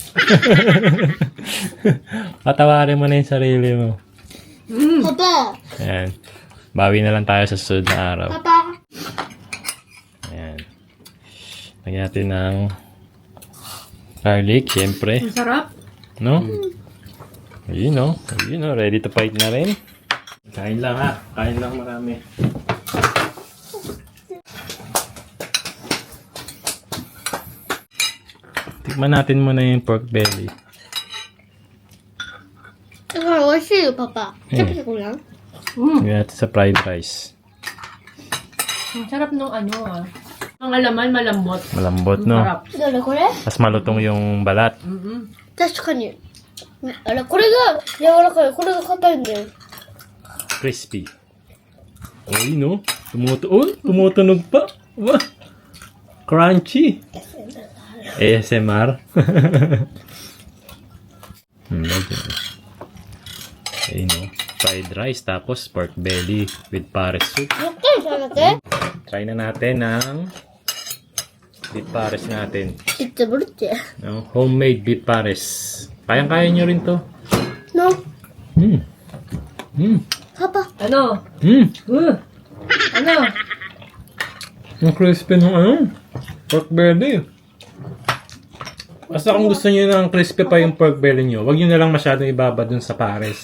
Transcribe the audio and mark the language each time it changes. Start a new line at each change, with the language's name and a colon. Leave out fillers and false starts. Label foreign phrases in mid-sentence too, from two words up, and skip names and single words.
Filipino: Patawarin mo na yung sarili mo. Papa. Ayan. Bawi na lang tayo sa susunod na araw. Papa. Ayan. Lagyan natin ng garlic, syempre. Ang sarap. No? Ayun, no? Ayun, no?
English: Ready to fight
Filipino: na rin. Kain lang, Kain lang marami. Tikman natin muna yung
English: pork belly.
Japanese: 美味しいよ,
Filipino: Papa. Sabi ko lang. Lagyan natin sa fried rice. Ang sarap nung Ang alaman, malambot. Malambot, Ang no? sarap.
Japanese: どれこれ
Filipino: Mas malutong yung balat.
Japanese: 確かに。あれ、これが柔らかい。これが硬いんだよ。
Filipino: Crispy. Uy, no? Tumutunog pa. Wow. Crunchy. ASMR. Ayun, no?
English: Fried rice, tapos pork belly with pares soup.
Japanese: ゆっくり食べて。
Filipino: Try na natin ang beef pares natin. いつぶるって。 No? Homemade beef pares. Kayang-kaya nyo rin to. No? Papa. Ano? Ano? Ang crispy ng
English: pork belly.
Filipino: Basta kung gusto niyo ng crispy pa yung
English: pork belly
Filipino: nyo, wag nyo na lang masyadong ibaba dun sa pares.